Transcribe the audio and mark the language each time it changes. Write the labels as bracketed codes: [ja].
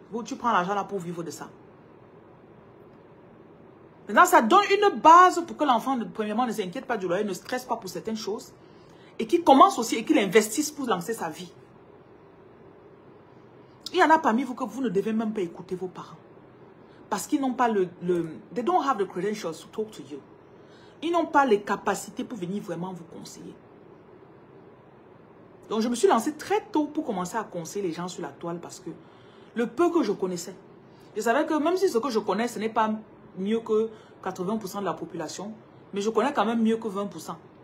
[fr] Tu prends l'argent là pour vivre de ça. Maintenant, ça donne une base pour que l'enfant, premièrement, ne s'inquiète pas du loyer, ne stresse pas pour certaines choses. Et qu'il commence aussi et qu'il investisse pour lancer sa vie. Il y en a parmi vous que vous ne devez même pas écouter vos parents. Parce qu'ils n'ont pas [en] they don't have the credentials to talk to you. [fr] Ils n'ont pas les capacités pour venir vraiment vous conseiller. Donc, je me suis lancée très tôt pour commencer à conseiller les gens sur la toile parce que le peu que je connaissais, je savais que même si ce que je connais, ce n'est pas mieux que 80% de la population, mais je connais quand même mieux que 20%.